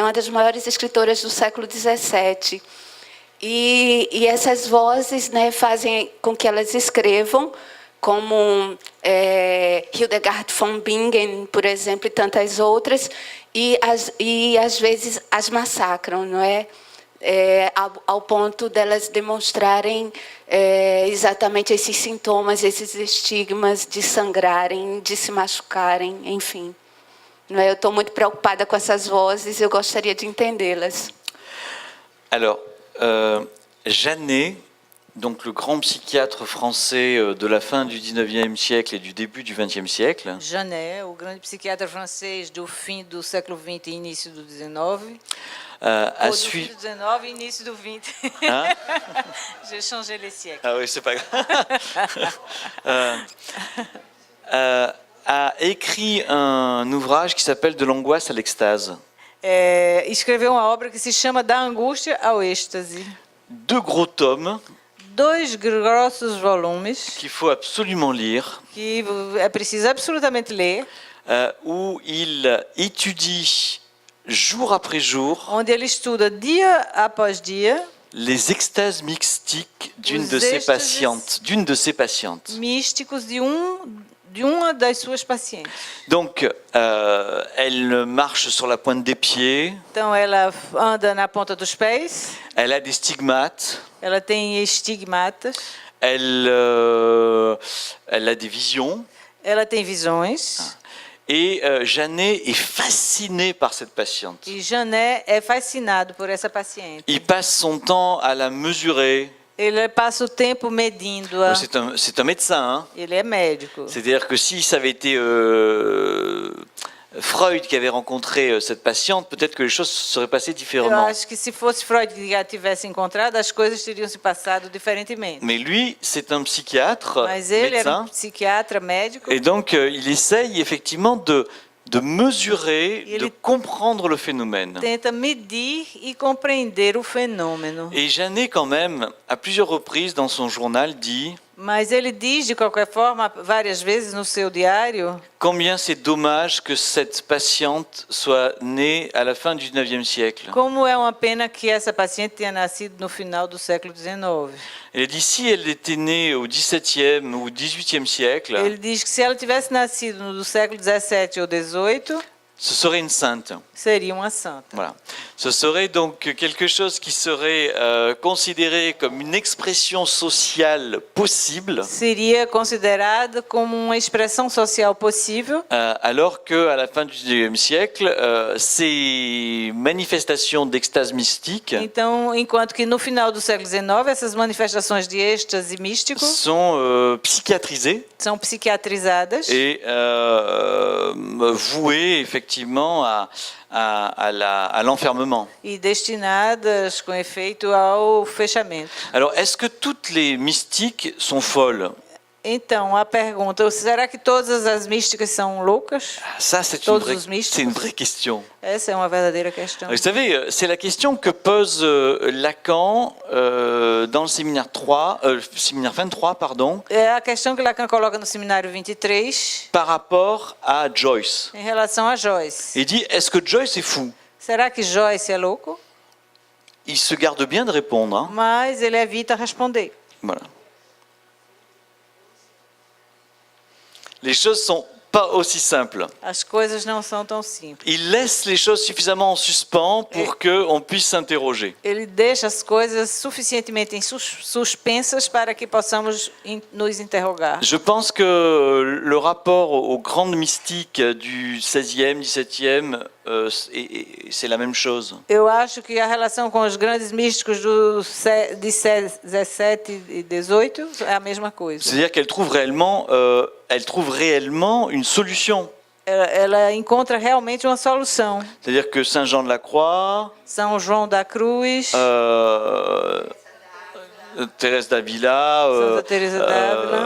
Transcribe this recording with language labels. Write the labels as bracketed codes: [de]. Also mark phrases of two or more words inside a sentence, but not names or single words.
[pt] Uma das maiores escritoras do século XVII. E essas vozes, né, fazem com que elas escrevam, como Hildegard von Bingen, por exemplo, e tantas outras, e às vezes as massacram, não é? Ao ponto delas demonstrarem exatamente esses sintomas, esses estigmas de sangrarem, de se machucarem, enfim. Não é? Eu estou muito preocupada com essas vozes, eu gostaria de entendê-las. [fr] Alors, Janet, donc le grand psychiatre français de la fin du 19e siècle et du début du 20e siècle. Janet, [pt] o grande psiquiatra francês do fim do século XX e início do XIX. A Ou do fim [fr] suivi... [pt] do XIX e início do XX. [fr] Hein? J'ai changé les siècles. Ah oui, c'est pas grave. A écrit un ouvrage qui s'appelle De l'angoisse à l'extase. [pt] Escreveu uma obra que se chama Da Angústia ao Êxtase. [fr] 2 gros tomes [pt] 2 grossos volumes [fr] qu'il faut absolument lire, [pt] que é preciso absolutamente ler, [fr] où il étudie jour après jour [pt] onde ele estuda dia após dia [fr] les extases mystiques d'une [pt] Os [fr] de ses [pt] êxtases [fr] patientes. [pt] místicos de uma das suas pacientes. [fr] Donc, elle marche sur la pointe des pieds, [pt] Então ela anda na ponta dos pés, [fr] elle a des stigmates, [pt] ela tem estigmatas, [fr] elle a des visions. [pt] ela tem visões. [fr] Et Janet est fasciné par cette patiente. [pt] E Janet é fascinado por essa paciente. [fr] Il passe son temps à la mesurer. [pt] Ele passa o tempo medindo-a. [fr] C'est un médecin, hein. [pt] Ele é médico. [fr] C'est-à-dire que si ça avait été Freud qui avait rencontré cette patiente, peut-être que les choses se seraient passées [pt] Eu [fr] différemment. [pt] acho que se fosse Freud que a tivesse encontrado, as coisas teriam se passado diferentemente. [fr] Mais lui, c'est un psychiatre, [pt] Mas ele era [fr] médecin, [pt] psiquiatra, médico. [fr] et donc il essaye effectivement de mesurer, Il de est- comprendre le phénomène. [pt] Tenta medir e compreender o fenômeno. [fr] Et Janet, quand même, à plusieurs reprises dans son journal, dit [pt] Mas ele diz, de qualquer forma, várias vezes no seu diário, [fr] combien c'est dommage que cette patiente soit née à la fin du 19e siècle. [pt] como é uma pena que essa paciente tenha nascido no final do século XIX. [fr] Elle dit si elle était née au 17e ou 18e siècle, [pt] Ele diz que se ela tivesse nascido no século XVII ou XVIII, [fr] ce serait une sainte. [pt] seria uma santa. [fr] Voilà. Ce serait donc quelque chose qui serait considéré comme une expression sociale possible, [pt] Seria considerada como uma expressão social possível, [fr] alors qu'à la fin du 19e siècle, ces manifestations d'extase mystique [pt] então, enquanto que no final do século XIX, essas manifestações de êxtase místico [fr] sont psychiatrisées [pt] são psiquiatrizadas [fr] et vouées effectivement à l'enfermement. [pt] e destinadas com efeito ao fechamento. [fr] Alors, est-ce que toutes les mystiques sont folles? [pt] Então, a pergunta, será que todas as místicas são loucas? [fr] Ça, c'est [pt] Todos os místicos. [fr] c'est une vraie question. [pt] Essa é uma verdadeira questão. [fr] Vous savez, c'est la question que pose Lacan dans le séminaire 3, séminaire 23, pardon, [pt] É a questão que Lacan coloca no seminário 23 [fr] par rapport à Joyce. [pt] em relação a Joyce. [fr] Il dit, est-ce que Joyce est fou? [pt] Será que Joyce é louco? [fr] Il se garde bien de répondre, hein. [pt] Mas ele evita responder. [fr] Voilà. Les choses sont pas aussi simples. [pt] As coisas não são tão simples. [fr] Il laisse les choses suffisamment en suspens pour qu'on puisse s'interroger. [pt] Ele deixa as coisas suficientemente suspensas para que possamos nos interrogar. [fr] Je pense que le rapport aux grandes mystiques du 16e, 17e c'est la même chose. [pt] Eu acho que a relação com os grandes místicos de 17 e 18 é a mesma coisa. [fr] C'est-à-dire qu'elle trouve réellement une solution. [pt] Ela encontra realmente uma solução. [fr] C'est-à-dire que Saint Jean de la Croix, [pt] São João da Cruz, [fr] Thérèse d'Avila, [pt] Santa Teresa d'Ávila,